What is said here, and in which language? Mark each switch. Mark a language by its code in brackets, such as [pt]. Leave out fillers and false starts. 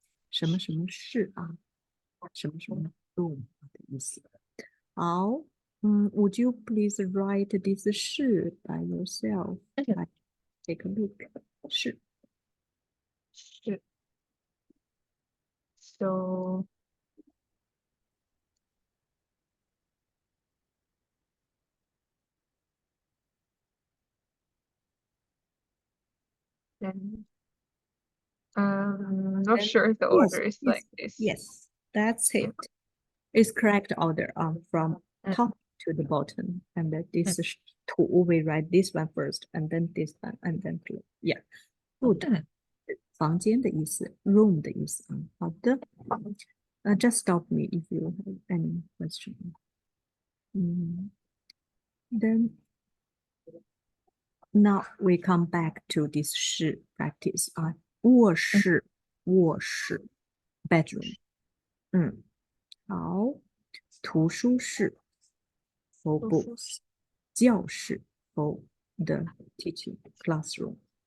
[zh] 什么什么室啊，什么什么 room 的意思。 [en] 好，would you please write this 室 by yourself? Take a look. 室 So then not sure if the order is like this. Yes, that's it. It's correct order from top to the bottom. And this is two, we write this one first, and then this one, and then two. Yeah, good. [zh] 房间的意思 ，room 的意思啊。 [en] 好的，just stop me if you have any question. Then now we come back to this 室 practice 啊，卧室，卧室 bedroom。好，图书室 for books，教室 for the teaching classroom。